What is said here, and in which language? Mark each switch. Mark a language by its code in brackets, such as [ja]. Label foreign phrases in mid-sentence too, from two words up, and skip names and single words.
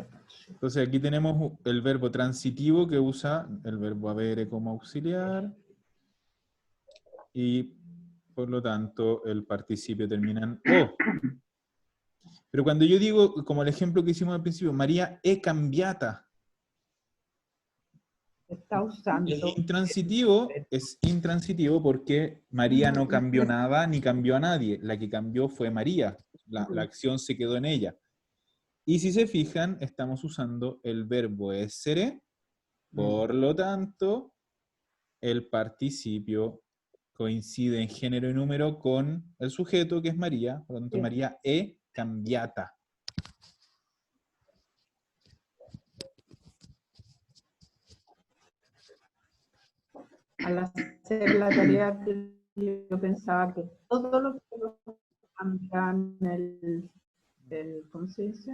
[es] Entonces aquí tenemos el verbo transitivo que usa el verbo avere como auxiliar y por lo tanto el participio termina en o. Pero cuando yo digo, como el ejemplo que hicimos al principio, [it] María è cambiata, [es] Está usando. es intransitivo porque María no cambió nada ni cambió a nadie. La que cambió fue María. La acción se quedó en ella. Y si se fijan, estamos usando el verbo essere, por lo tanto, el participio coincide en género y número con el sujeto, que es María, por lo tanto, [it] María è cambiata. [es] Al hacer la tarea, yo pensaba que todo lo que cambian el ¿cómo se dice?